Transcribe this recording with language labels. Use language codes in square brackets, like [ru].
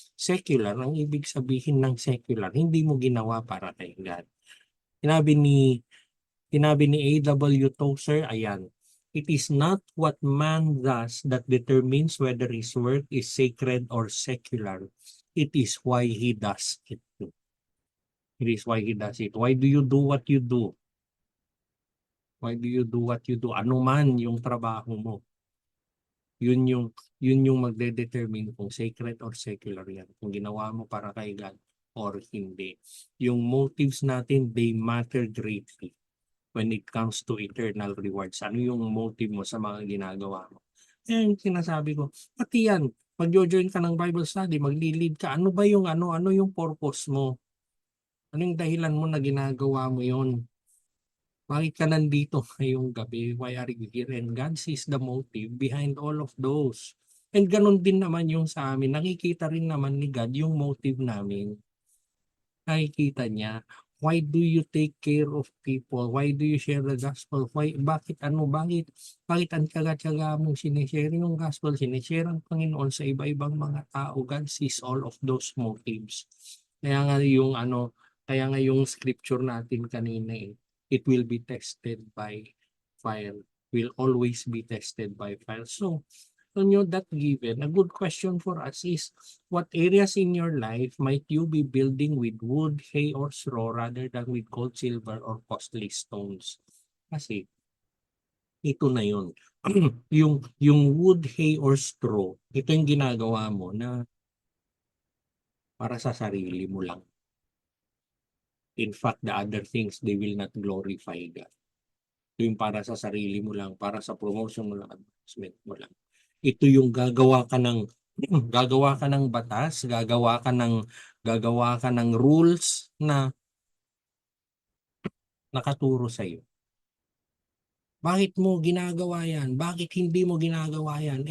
[tl] Secular, ang ibig sabihin ng secular, hindi mo ginawa para kay God. Sinabi ni A.W. [en] Tozer, ayan, it is not what man does that determines whether his work is sacred or secular. It is why he does it. It is why he does it. Why do you do what you do? Why do you do what you do? [tl] Ano man yung trabaho mo. Yun yung magde-determine kung sacred or secular yan. Kung ginawa mo para kay God or hindi. Yung motives natin, [en] they matter greatly when it comes to eternal rewards. [tl] Ano yung motive mo sa mga ginagawa mo? Eh, sinasabi ko, pati yan, mag-join ka ng Bible study, magli-lead ka, ano ba yung ano yung purpose mo? Ano yung dahilan mo na ginagawa mo yon? Bakit ka nandito ngayong gabi? [en] Why are you here? And God sees the motive behind all of those. And [tl] ganun din naman yung sa amin. Nakikita rin naman ni God yung motive namin. Nakikita niya. [en] Why do you take care of people? Why do you share the gospel? [tl] Bakit ang tiyaga-tiyaga mong sinishare yung gospel, sinishare ang Panginoon sa iba-ibang mga tao? [en] God sees all of those motives. [tl] Kaya nga yung scripture natin kanina, [en] it will be tested by fire. Will always be tested by fire. So, that given, a good question for us is, what areas in your life might you be building with wood, hay, or straw rather than with gold, silver, or costly stones? [tl] Kasi, ito na yun. yung wood, hay, or straw, ito yung ginagawa mo na para sa sarili mo lang. [en] In fact, the other things, they will not glorify God. [tl] Ito yung para sa sarili mo lang, para sa promotion mo lang, advancement mo lang. Ito yung gagawa ka ng batas, gagawa ka ng rules na nakaturo sa iyo. Bakit mo ginagawa yan? Bakit hindi mo ginagawa yan?